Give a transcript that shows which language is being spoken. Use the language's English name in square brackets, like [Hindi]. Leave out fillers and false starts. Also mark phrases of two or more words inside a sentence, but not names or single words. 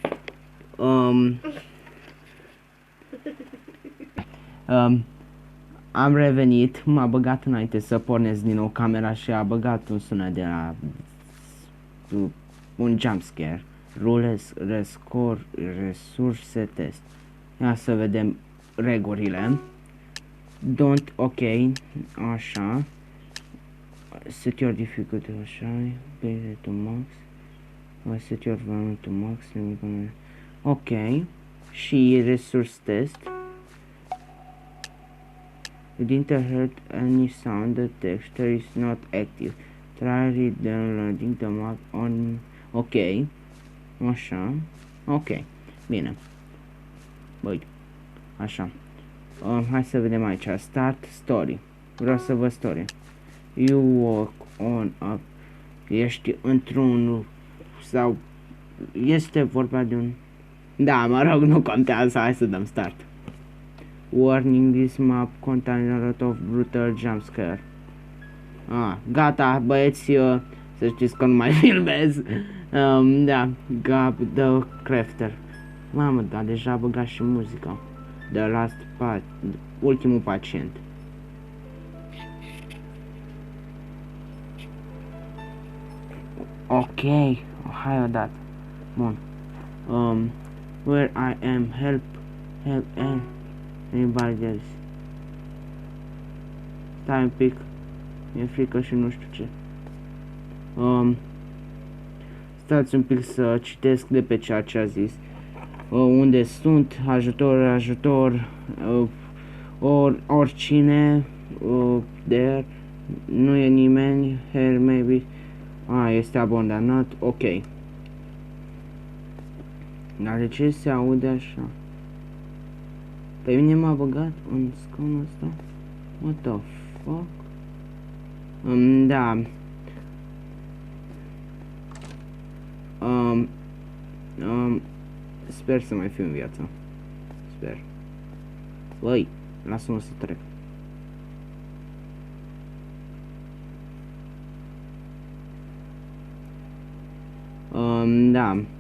[Romanian] Am revenit, m-a băgat înainte să pornesc din nou camera și a băgat un sunet de la un jumpscare. Resurse test. Ia să vedem regulile. Don't, ok, așa. [English] Set your difficulty, așa, base to max. Set your value to max. Ok. Și resource test. You didn't heard any sound. The texture is not active. Try downloading the map on. [Romanian] Ok. Așa. Ok. Bine. Băi. Așa. Hai să vedem aici. [English] Start story. [Romanian] Vreau să văd story. [English] You walk on up. [Romanian] Ești într-un sau este vorba de un. Da, mă rog, nu contează. Hai să dăm start. [English] Warning, this map contains a lot of brutal jump scare. [Romanian] Gata, băieți, să știți că nu mai filmez. Da, Gab the Crafter. Mamă, da, deja a băgat și muzica. [English] The last part, [Romanian] ultimul pacient. Ok, hai odată. Bun. [English] Where I am, help anybody else. [Romanian] Stai un pic. Mi-e frică și nu știu ce. Stați un pic să citesc de pe ceea ce a zis. Unde sunt, ajutor, oricine, there, nu e nimeni, [English] here maybe, [Romanian] este abandonat, ok. Dar de ce se aude așa? Pe mine m-a băgat în scaunul ăsta? [English] What the fuck? [Romanian] Da. Sper să mai fiu în viață. Sper. Băi, lasă-mă să trec. Da.